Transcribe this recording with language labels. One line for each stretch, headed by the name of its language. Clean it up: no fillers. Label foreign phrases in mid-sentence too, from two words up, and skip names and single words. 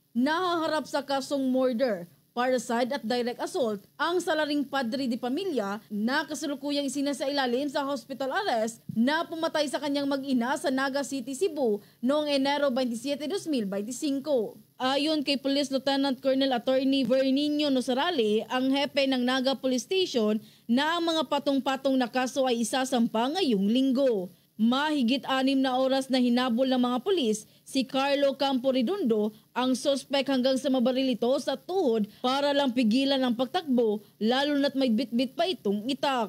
Filipino: Nahaharap sa kasong murder, parricide at
English: direct assault
Filipino: ang salaring padre de pamilya na kasalukuyang isinasailalim sa
English: hospital arrest
Filipino: na pumatay sa kanyang mag-ina sa Naga City, Cebu noong Enero 27, 2025. Ayon kay Police Lieutenant Colonel Attorney Vernino Nosarale, ang hepe ng Naga Police Station, na ang mga patong-patong na kaso ay isasampa ngayong linggo. Mahigit 6 na oras na hinabol ng mga pulis si Carlo Campo Redondo, ang sospek, hanggang sa mabaril ito sa tuhod para lang pigilan ang pagtakbo, lalo na't may bitbit pa itong itak.